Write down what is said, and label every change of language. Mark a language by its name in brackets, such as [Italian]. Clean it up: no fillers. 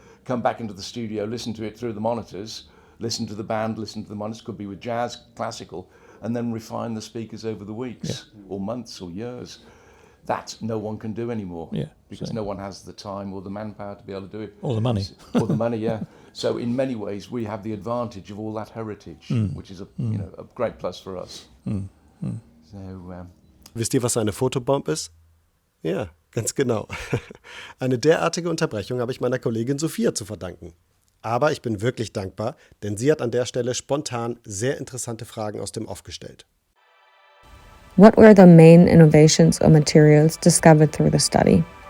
[English] Come back into the studio, listen to it through the monitors, listen to the band, listen to the monitors, could be with jazz, classical, and then refine the speakers over the weeks or months or years. That no one can do anymore because no one has the time or the manpower to be able to do it. Or the money. Or the money, yeah. So in many ways we have the advantage of all that heritage, which is a great plus for us. So, [German] Wisst ihr, was eine Fotobomb ist? Ja, ganz genau. Eine derartige Unterbrechung habe ich meiner Kollegin Sophia zu verdanken. Aber ich bin wirklich dankbar, denn sie hat an der Stelle spontan sehr interessante Fragen aus dem Off gestellt. [English] What were the main innovations or materials discovered through the study?